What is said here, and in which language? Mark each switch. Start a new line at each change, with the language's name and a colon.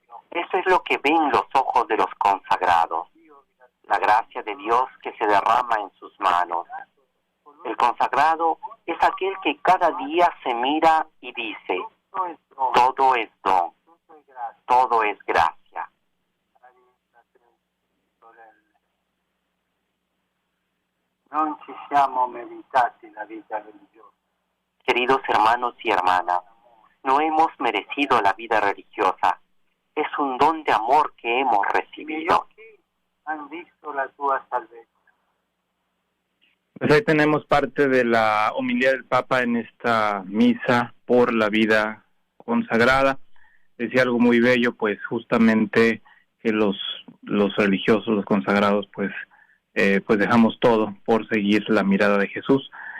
Spanish: Eso es lo que ven los ojos de los consagrados, la gracia de Dios que se derrama en sus manos. El consagrado es aquel que cada día se mira y dice, todo es don, todo es gracia.
Italian: Non ci siamo meritati la vita religiosa.
Spanish: Queridos hermanos y hermanas, no hemos merecido la vida religiosa. Es un don de amor que hemos recibido. Han visto
Italian: la tua salvezza.
Spanish: Pues ahí tenemos parte de la homilía del Papa en esta misa por la vida consagrada. Decía algo muy bello, pues justamente que los religiosos, los consagrados, pues dejamos todo por seguir la mirada de Jesús.